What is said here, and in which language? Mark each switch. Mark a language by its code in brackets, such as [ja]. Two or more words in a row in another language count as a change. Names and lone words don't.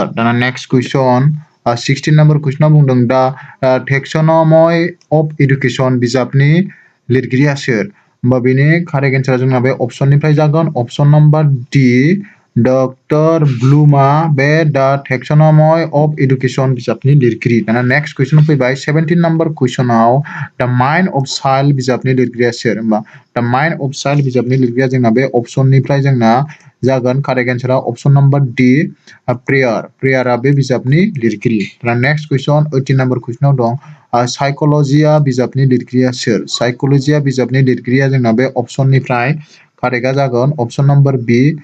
[brx] दाना [en] next question 16 number question-ao [brx] बुंदों [en] the taxonomy of education [brx] बिजाबनि लिरगिरिया सोर? बेनि [en] correct answer-a [brx] जोंना बे अप्सननिफ्राय जागोन [en] option number D Doctor Bloom-a [brx] बे [en] the taxonomy of education [brx] बिजाबनि लिरगिरि दाना [en] next question [brx] फैबाय [en] 17 number question-ao the mind of child [brx] बिजाबनि लिरगिरिया सोर होमबा [en] the mind of child [brx] बिजाबनि लिरगिरिया जोंना बे अपशननिफ्राय जोंना जागोन [en] correct answer-a option number D Preyer-a [brx] बे बिजाबनि लिरगिरि दाना [en] next question 18 number question-ao [brx] दं साइकोलॉजिया बिजाबनि लिरगिरिया सोर साइकोलॉजिया बिजाबनि लिरगिरिया जोंना बे अपशननिफ्राय कारेक्टआ जागोन [en] option number B